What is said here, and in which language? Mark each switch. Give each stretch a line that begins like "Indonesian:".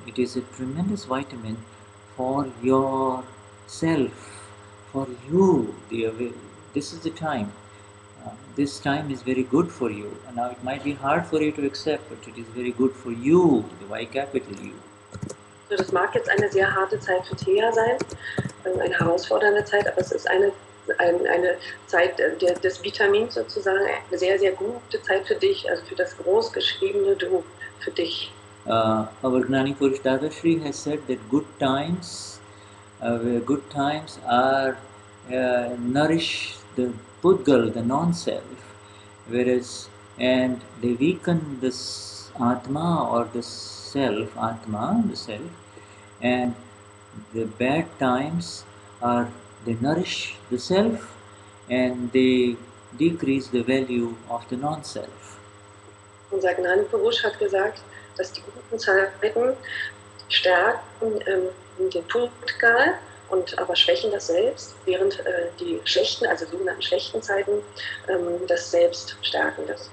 English: It is a tremendous vitamin for yourself, for you. This is the time. This time is very good for you. And now it might be hard for you to accept, but it is very good for you, the Y capital U.
German: So, das mag jetzt eine sehr harte Zeit für Theya sein, eine herausfordernde Zeit, aber es ist eine Zeit des Vitamins sozusagen, eine sehr, sehr gute Zeit für dich, also für das großgeschriebene Du, für dich.
English: Our Gnani Purush Dadashri has said that good times are nourish the Pudgal, the non-self, whereas and they weaken this Atma or the self, Atma, the self, and the bad times are they nourish the self and they decrease the value of the non-self.
German: Unser Gnani Purush hat gesagt, dass die guten Zeiten stärken den Pudgal und aber schwächen das Selbst, während die schlechten, also sogenannten schlechten Zeiten, das Selbst stärken.